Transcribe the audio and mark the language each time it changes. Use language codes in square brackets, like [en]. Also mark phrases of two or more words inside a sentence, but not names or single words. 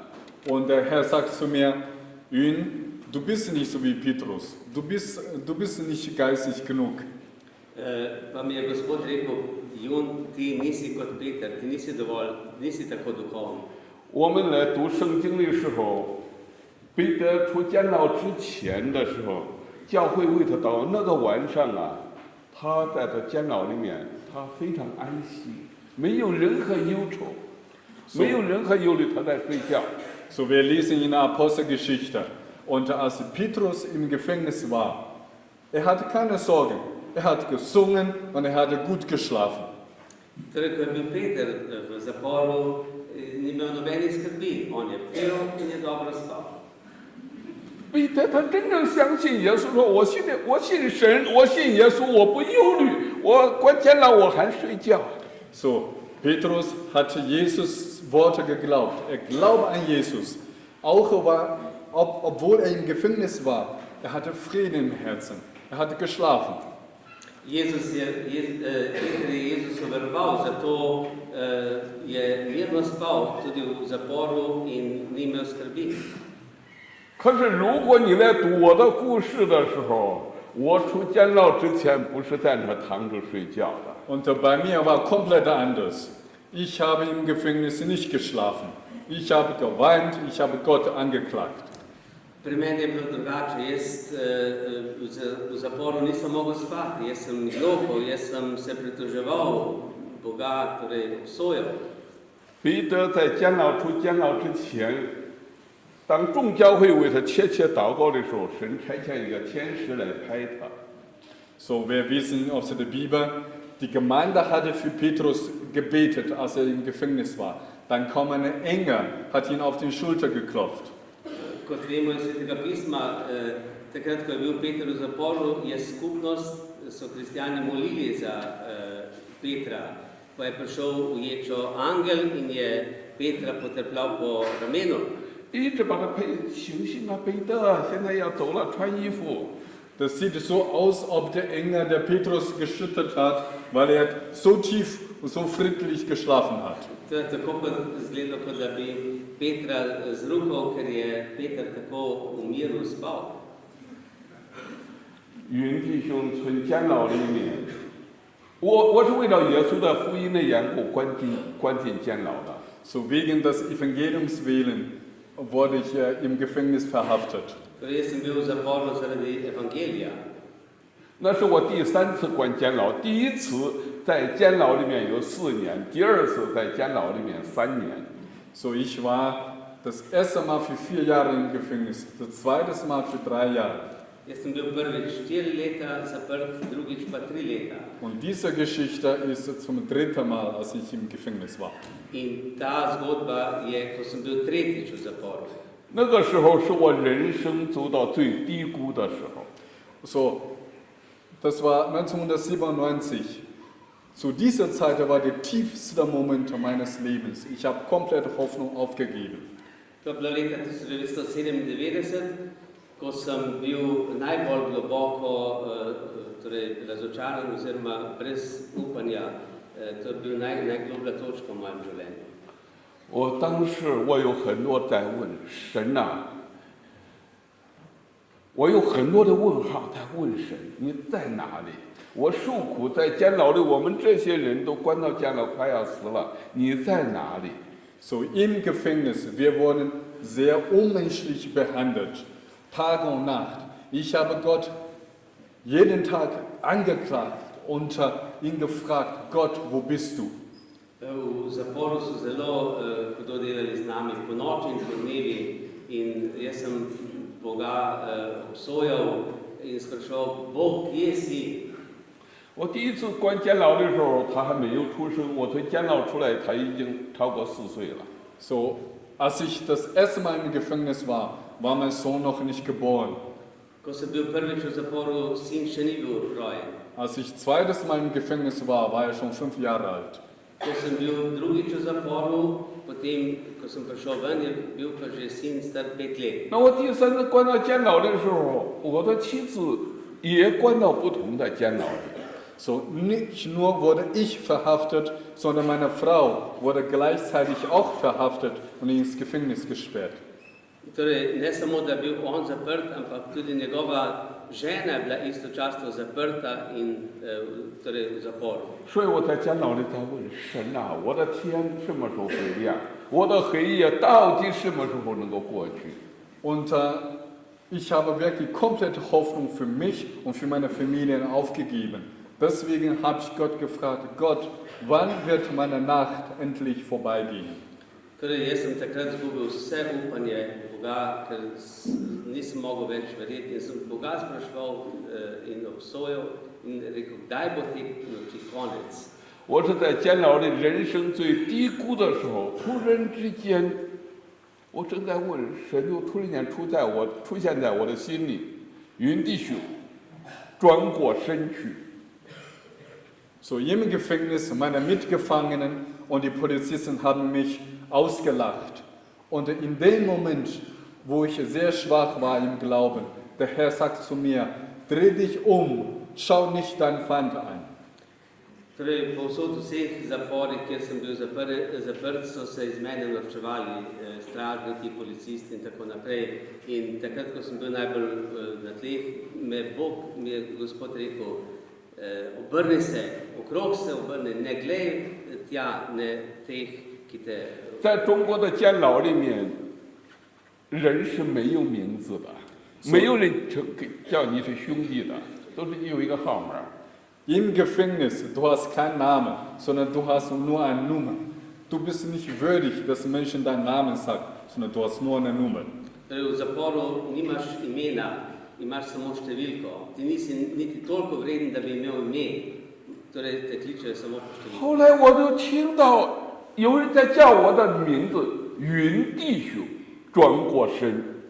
[de] und der Herr sagt zu mir, Yun, du bist nicht so wie Petrus, du bist nicht geistig genug. [sl] Pa mi je Gospod rekel, Jun, ti nisi kot Peter, ti nisi dovolj, nisi tako duhoven. [zh] 我们来读圣经的时候，彼得出监牢之前的时候，教会为他祷告。那个晚上啊，他在这监牢里面，他非常安息，没有任何忧愁，没有任何忧虑，他在睡觉。 [de] So, wir lesen in der Apostelgeschichte. Und als Petrus im Gefängnis war, er hatte keine Sorgen. Er hat gesungen und er hatte gut geschlafen. [sl] Torej, ko je bil Peter v zaporu, ni imel nobenih skrbi, on je pil in je dobro spal. [zh] 彼得他真正相信耶稣，说我信神，我信耶稣，我不忧虑，我关监牢我还睡觉。 [de] So, Petrus hatte Jesus Worte geglaubt. Er glaubte an Jesus. Auch obwohl er im Gefängnis war, er hatte Frieden im Herzen. Er hatte geschlafen. [sl] Peter je Jezusu veroval, zato je mirno spal tudi v zaporu in ni imel skrbi. [zh] 可是如果你来读我的故事的时候，我出监牢之前不是在那躺着睡觉的。 [de] Und bei mir war komplett anders. Ich habe im Gefängnis nicht geschlafen. Ich habe geweint, ich habe Gott angeklagt. [sl] Pri meni je bilo drugače, jaz v zaporu nisem mogel spati, jaz sem jokal, jaz sem se pritoževal Boga, torej obsojal. [zh] 彼得在监牢出监牢之前，当众教会为他切祷告的时候，神差遣一个天使来拍他。 [de] So, wir wissen aus der Bibel, die Gemeinde hatte für Petrus gebetet, als er im Gefängnis war. Dann kam ein Engel, hat ihn auf die Schulter geklopft. [sl] Kot vemo iz Svetega pisma, takrat, ko je bil Peter v zaporu, je skupnost, so kristjani molili za Petra, pa je prišel v ječo angel in je Petra potrpljal po ramenu. [zh] 一直把他醒醒啊，彼得，现在要走了，穿衣服。 [de] Das sieht so aus, ob der Engel der Petrus geschüttelt hat, weil er so tief und so friedlich geschlafen hat. [sl] To je tako kot izgledalo, kot da bi Petra zrukal, ker je Peter tako v miru spal. [zh] 云弟兄从监牢里面，我是为了耶稣的福音的缘故关进监牢的。 [de] So wegen des Evangeliums willen wurde ich im Gefängnis verhaftet. [sl] Torej, jaz sem bil v zaporu zaradi evangelija. [zh] 那是我第3次关监牢，第一次在监牢里面有4年，第2次在监牢里面3年。 [de] So, ich war das erste Mal für 4 Jahre im Gefängnis, das zweite Mal für 3 Jahre. [sl] Jaz sem bil prvič 4 leta zaprt, drugič pa 3 leta. [de] Und diese Geschichte ist zum 3. Mal, als ich im Gefängnis war. [sl] In ta zgodba je, ko sem bil tretjič v zaporu. [zh] 那个时候是我人生走到最低谷的时候。 [de] So, das war 1997. Zu dieser Zeit war der tiefste Moment meines Lebens. Ich habe komplett Hoffnung aufgegeben. [sl] To je bilo leta 1997, ko sem bil najbolj globoko torej, razočaran oziroma brez upanja. To je bil najgloblja točka v mojem življenju. [zh] 我当时我有很多在问神呐、我有很多的问号在问神，你在哪里？我受苦在监牢里，我们这些人都关到监牢快要死了，你在哪里？ [de] So, im Gefängnis, wir wurden sehr unmenschlich behandelt, Tag und Nacht. Ich habe Gott jeden Tag angeklagt und ihn gefragt, Gott, wo bist du? [sl] V zaporu so zelo hudo delali z nami po noči in po dnevi in jaz sem Boga obsojal in spraševal, Bog, kje si? [zh] 我第一次关监牢的时候，他还没有出生。我从监牢出来，他已经超过4岁了。 [de] So, als ich das erste Mal im Gefängnis war mein Sohn noch nicht geboren. [sl] Ko sem bil prvič v zaporu, sin še ni bil rojen. [de] Als ich zweites Mal im Gefängnis war er schon 5 Jahre alt. [sl] Ko sem bil drugič v zaporu, potem, ko sem prišel ven, je bil pa že sin star 5 let. [zh] 那我第3次关到监牢的时候，我的妻子也关到不同的监牢里。 [de] So, nicht nur wurde ich verhaftet, sondern meine Frau wurde gleichzeitig auch verhaftet und ins Gefängnis gesperrt. [sl] Torej, ne samo, da je bil on zaprt, ampak tudi njegova žena je bila istočasno zaprta in torej v zaporu. [zh] 所以我在监牢里在问神啊，我的天什么时候会亮？我的黑夜到底什么时候能够过去？ [de] Und ich habe wirklich komplette Hoffnung für mich und für meine Familie aufgegeben. Deswegen habe ich Gott gefragt, Gott, wann wird meine Nacht endlich vorbeigehen? [sl] Torej, jaz sem takrat izgubil vse upanje Boga, ker nisem mogel več verjeti in sem Boga spraševal in obsojal in rekel, kdaj bo te noči konec. [zh] 我是在监牢里人生最低谷的时候，突然之间，我正在问神，就突然间出现在我的心里，云弟兄，转过身去。 [de] So im Gefängnis meine Mitgefangenen und die Polizisten haben mich ausgelacht. Und in dem Moment, wo ich sehr schwach war im Glauben, der Herr sagt zu mir, dreh dich um, schau nicht deinen Feind an. [sl] Torej, povsod v vseh zaporih, kjer sem bil zaprt, so se iz mene norčevali stražniki, policisti in tako naprej. In takrat, ko sem bil najbolj na tleh, mi je Gospod rekel, obrni se, okrog se obrni, ne glej tja, ne teh, ki te... [zh] 在中国的监牢里面，人是没有名字的，没有人叫你是兄弟的，都是有一个号码。 [de] Im Gefängnis, du hast keinen Namen, sondern du hast nur eine Nummer. Du bist nicht würdig, dass Menschen deinen Namen sagen, sondern du hast nur eine Nummer. [sl] Torej, v zaporu nimaš imena, imaš samo številko. Ti nisi niti toliko vreden, da bi imel ime, torej te kličejo samo po številko. [zh] 后来我就听到有人在叫我的名字，云弟兄，转过身。